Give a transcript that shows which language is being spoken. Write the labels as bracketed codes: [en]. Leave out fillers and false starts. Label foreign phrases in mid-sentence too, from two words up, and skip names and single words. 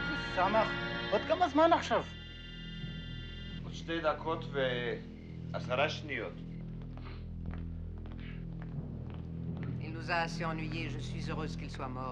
[he] סמך, עוד כמה זמן עכשיו? עוד 2 דקות ו10 שניות. [fr] Il nous a assez ennuyés, je suis heureuse qu'il soit mort.